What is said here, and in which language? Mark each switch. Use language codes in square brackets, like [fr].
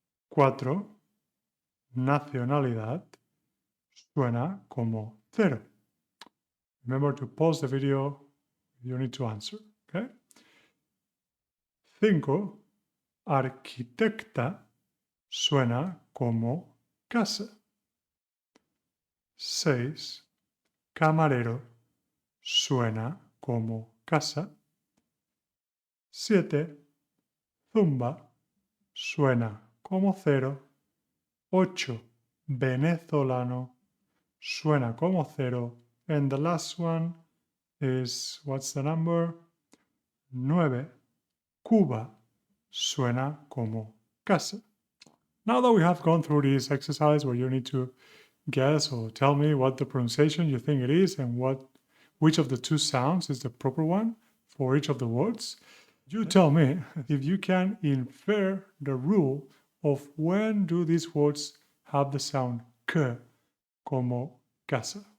[es] 4, nacionalidad, suena como cero. [en] Remember to pause the video if you need to answer, okay? [es] 5, arquitecta, suena como casa. 6, camarero, suena como casa. 7, zumba, suena como cero. 8, venezolano, suena como cero. [en] And the last one is, what's the number? [es] 9, Cuba, suena como casa. [en] Now that we have gone through this exercise where you need to guess or tell me what the pronunciation you think it is and which of the 2 sounds is the proper one for each of the words, you tell me if you can infer the rule of when do these words have the sound k, como casa.